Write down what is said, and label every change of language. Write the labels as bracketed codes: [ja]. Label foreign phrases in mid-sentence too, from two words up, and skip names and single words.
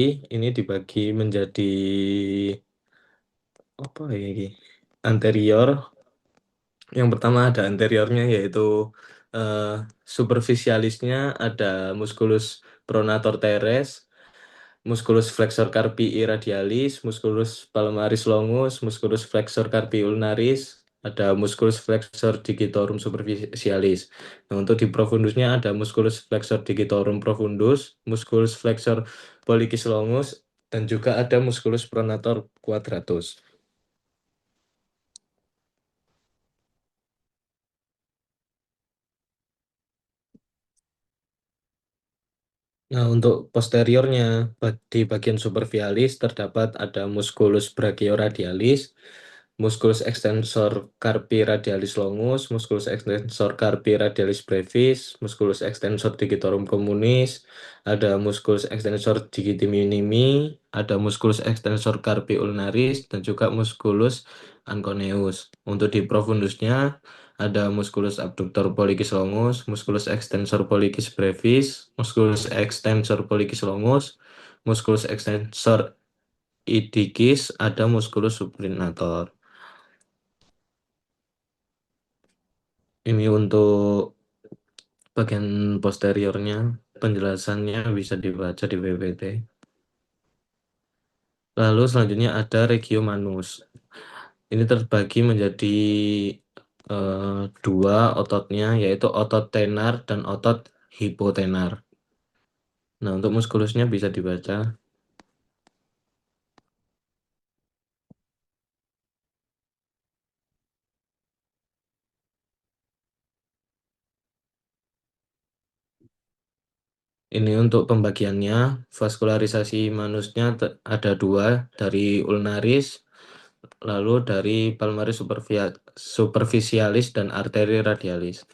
[id] Ini dibagi menjadi apa ya ini? Anterior. Yang pertama ada anteriornya, yaitu eh, superficialisnya ada musculus pronator teres, musculus flexor carpi radialis, musculus palmaris longus, musculus flexor carpi ulnaris, ada musculus flexor digitorum superficialis. Nah, untuk di profundusnya ada musculus flexor digitorum profundus, musculus flexor pollicis longus, dan juga ada musculus pronator quadratus. Nah, untuk posteriornya, di bagian superficialis terdapat ada musculus brachioradialis, musculus extensor carpi radialis longus, musculus extensor carpi radialis brevis, musculus extensor digitorum communis, ada musculus extensor digiti minimi, ada musculus extensor carpi ulnaris, dan juga musculus anconeus. Untuk di profundusnya, ada musculus abductor pollicis longus, musculus extensor pollicis brevis, musculus extensor pollicis longus, musculus extensor idicis, ada musculus supinator. Ini untuk bagian posteriornya, penjelasannya bisa dibaca di PPT. Lalu selanjutnya ada regio manus. Ini terbagi menjadi dua ototnya, yaitu otot tenar dan otot hipotenar. Nah, untuk muskulusnya bisa dibaca. Ini untuk pembagiannya, vaskularisasi manusnya ada dua, dari ulnaris, lalu dari palmaris superficialis dan arteri radialis.